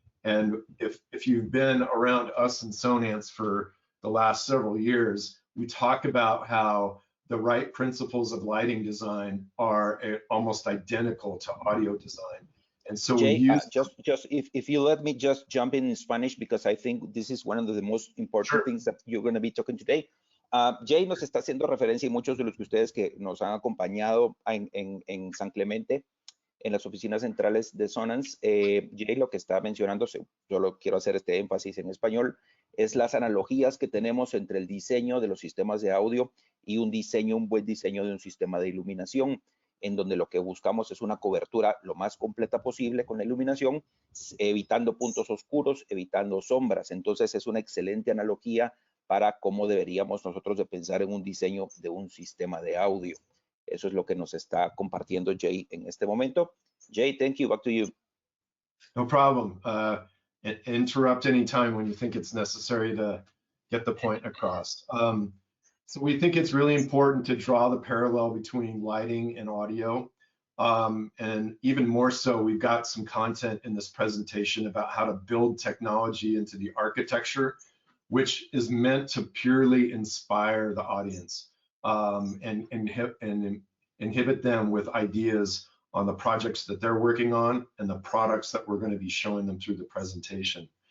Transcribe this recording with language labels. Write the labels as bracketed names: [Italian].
[English] And if you've been around us in Sonance for the last several years, we talk about how the right principles of lighting design are almost identical to audio design. And so Jay, we use if you let me just jump in Spanish, because I think this is one of the most important things that you're going to be talking today. [Spanish] Jay nos está haciendo referencia, y muchos de los que ustedes que nos han acompañado en San Clemente, en las oficinas centrales de Sonance, Jay lo que está mencionando, yo lo quiero hacer este énfasis en español, es las analogías que tenemos entre el diseño de los sistemas de audio y un buen diseño de un sistema de iluminación, en donde lo que buscamos es una cobertura lo más completa posible con la iluminación, evitando puntos oscuros, evitando sombras. Entonces es una excelente analogía para cómo deberíamos nosotros de pensar en un diseño de un sistema de audio. Eso es lo que nos está compartiendo Jay en este momento. [English] Jay, thank you. Back to you. No problem. Interrupt anytime when you think it's necessary to get the point across. So we think it's really important to draw the parallel between lighting and audio. And even more so, we've got some content in this presentation about how to build technology into the architecture, which is meant to purely inspire the audience and inhibit them with ideas on the projects that they're working on and the products that we're going to be showing them through the presentation.